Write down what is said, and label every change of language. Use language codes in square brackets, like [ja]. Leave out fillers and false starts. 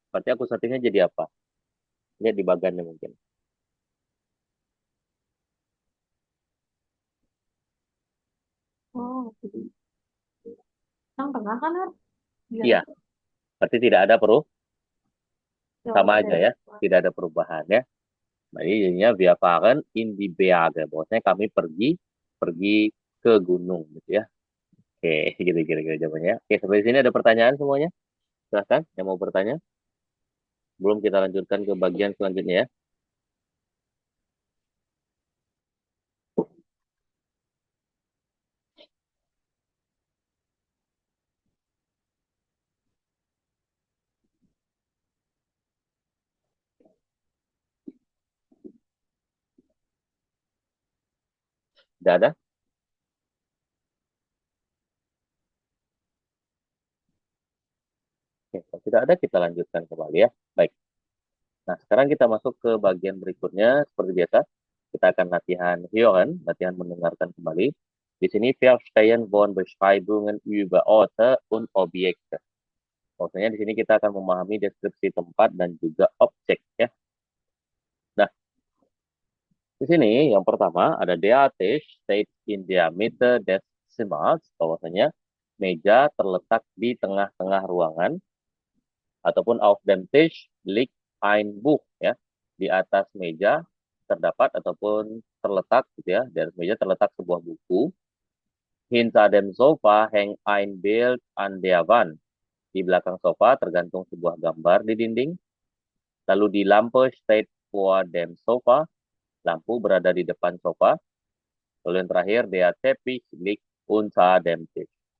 [id] Berarti akusatifnya jadi apa? Lihat di bagannya mungkin. jadi yang tengah kan Har? Iya, berarti tidak ada sama aja ya. Coba. Tidak ada perubahan ya. Nah, jadinya [de] wir fahren in die Berge. [id] Bahwasanya kami pergi ke gunung gitu ya. Oke, gitu kira-kira jawabannya. Oke, sampai sini ada pertanyaan semuanya? Silahkan yang mau bertanya. Belum kita lanjutkan ke bagian selanjutnya ya. Tidak ada? Oke, kalau tidak ada kita lanjutkan kembali ya. Baik. Nah, sekarang kita masuk ke bagian berikutnya. Seperti biasa, kita akan latihan hören, latihan mendengarkan kembali. [de] Di sini Verstehen von Beschreibungen über Orte und Objekte. [id] Maksudnya di sini kita akan memahami deskripsi tempat dan juga objek ya. Nah, di sini yang pertama ada [de] der Tisch steht in der Mitte des Zimmers. [id] Bahwasanya meja terletak di tengah-tengah ruangan. Ataupun [de] auf dem Tisch liegt ein Buch ya. [id] Di atas meja terdapat ataupun terletak gitu ya, di atas meja terletak sebuah buku. [de] Hinter dem Sofa hängt ein Bild an der Wand. [id] Di belakang sofa tergantung sebuah gambar di dinding. Lalu [de] di Lampe steht vor dem Sofa. [id] Lampu berada di depan sofa. Lalu yang terakhir [de] der Teppich liegt unter dem Tisch.